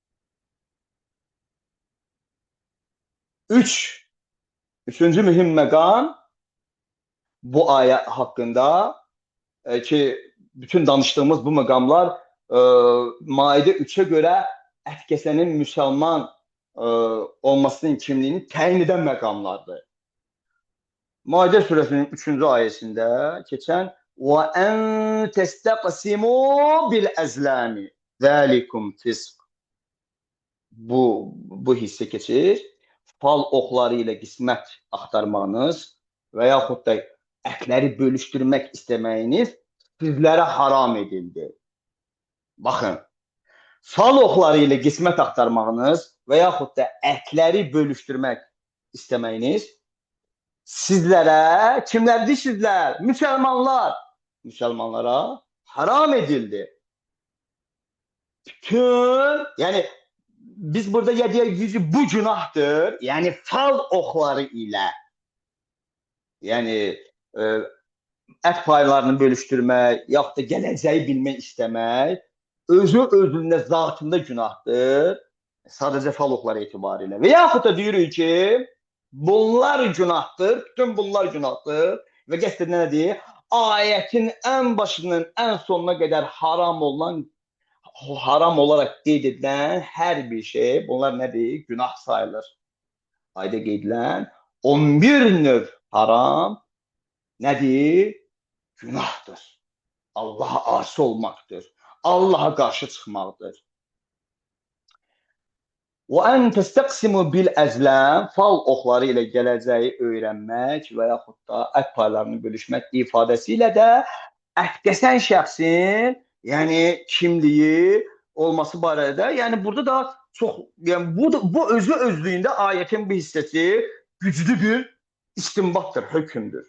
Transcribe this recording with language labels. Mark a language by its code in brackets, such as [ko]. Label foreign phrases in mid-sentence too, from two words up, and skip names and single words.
[az] Üçüncü mühüm məqam bu ayə haqqında ki, bütün danışdığımız bu məqamlar Maide 3'e görə ət-kəsənin müsəlman olmasının kimliyini təyin edən məqamlardır. [tr] Maide suresinin 3. ayesinde geçen [ar] وَاَنْ تَسْتَقْسِمُوا بِالْاَزْلَامِ ذَٰلِكُمْ فِسْقٍ [az] Bu hisse geçir. [tr] Fal okları ile [az] qismət axtarmağınız və yaxud da ətləri bölüşdürmək istəməyiniz sizlərə haram edildi. Baxın, [tr] fal okları ile [az] qismət axtarmağınız və yaxud da ətləri bölüşdürmək istəməyiniz sizlərə, kimlərdir sizlər? Müsəlmanlara haram edildi. [tr] Bütün, yani biz burada yediğimiz bu günahdır. [az] Yani [tr] fal okları ile, [az] yani ət paylarını bölüşdürmək, yaxud da gələcəyi bilmək istəmək, özü-özünə zatında günahdır. Sadəcə fal okları etibarilə. Və yaxud da deyirik ki, bunlar günahdır, bütün bunlar günahdır və qəsd edilen nədir? [tr] Ayetin en başının en sonuna kadar haram olarak qeyd edilen her bir şey, [az] bunlar nədir? Günah sayılır. Ayda qeyd edilen 11 növ haram nədir? Günahdır. [tr] Allah'a asi olmaktır. Allah'a karşı çıkmaktır. [ar] وَاَنْ تَسْتَقْسِمُوا بِالْاَزْلَامِ [tr] Fal okları ile [az] gələcəyi öyrənmək və yaxud da ət paylarını bölüşmək ifadəsilə də ət-kəsən şəxsin, yəni kimliyi olması barədə, yəni burada da çox, yəni bu özü özlüyündə ayetin bir hissəsi güclü bir istinbatdır, hökümdür.